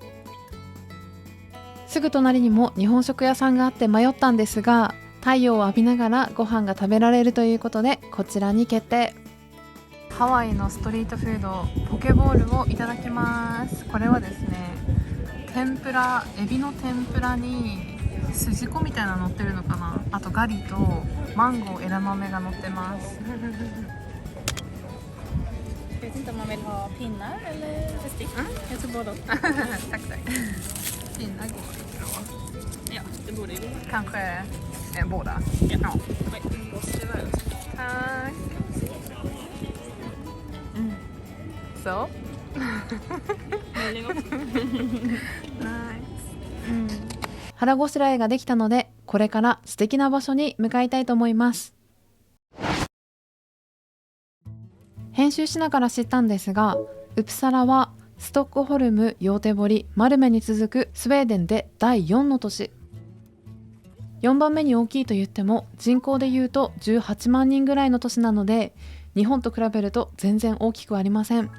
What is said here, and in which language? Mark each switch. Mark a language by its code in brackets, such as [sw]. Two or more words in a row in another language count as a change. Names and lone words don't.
[ja] すぐ隣にも日本食屋さんがあって迷ったんですが、太陽を浴びながらご飯が食べられるということでこちらに決定。ハワイのストリートフードポケボールをいただきます。これはですね、天ぷら、エビの天ぷらに筋子みたいなの乗ってるのかな。あとガリとマンゴー、枝豆が乗ってます。 [sv] Jag vet inte om man vill ha pinnar eller bestick. Jag tror båda. Tack, tack. Pinnar går inte då. Ja, det borde ju gå. Kanske båda. Ja. Oj, nu måste det vara. Tack. Så. Väldigt gott. Nice. [ja] 腹ごしらえができたので、これから素敵な場所に向かいたいと思います。編集しながら知ったんですが、ウプサラはストックホルム、ヨーテボリ、マルメに続くスウェーデンで第4の都市。4番目に大きいと言っても人口でいうと18万人ぐらいの都市なので、日本と比べると全然大きくありません。